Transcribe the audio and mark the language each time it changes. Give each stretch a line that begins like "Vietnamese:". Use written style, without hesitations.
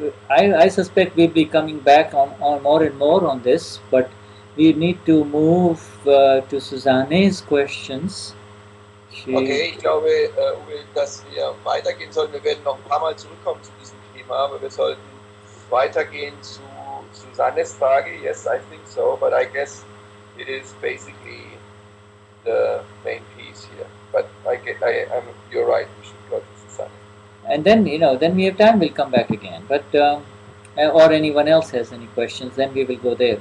English: I suspect we'll be coming back on more and more on this, but we need to move to Susanne's questions.
German: Okay, ich glaube, Uwe, dass wir weitergehen sollten. Wir werden noch ein paar Mal zurückkommen zu diesem Thema, aber wir sollten weitergehen zu Susannes Frage.
English: Yes, I think so, but I guess it is basically the main piece here. But you're right, we should go to Susanne. And then, then we have time, we'll come back again. But or anyone else has any questions, then we will go there.